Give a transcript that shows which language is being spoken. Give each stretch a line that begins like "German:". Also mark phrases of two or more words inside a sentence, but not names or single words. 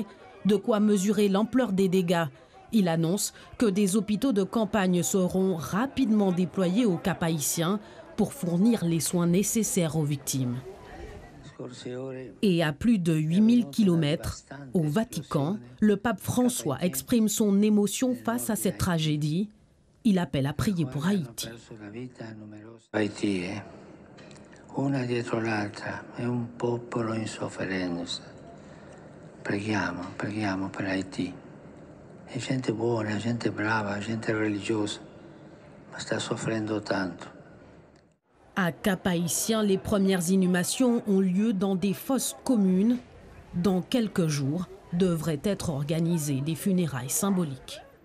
French: De quoi mesurer l'ampleur des dégâts. Il annonce que des hôpitaux de campagne seront rapidement déployés au Cap-Haïtien pour fournir les soins nécessaires aux victimes. Et à plus de 8000 km, au Vatican, le pape François exprime son émotion face à cette tragédie. Il appelle à prier pour Haïti.
Italian: Haïti, una dietro l'altra, è un popolo in sofferenza. Preghiamo per Haïti. È gente buona, gente brava, gente religiosa, ma sta soffrendo tanto.
French: À Cap-Haïtien, les premières inhumations ont lieu dans des fosses communes. Dans quelques jours, devraient être organisées des funérailles symboliques.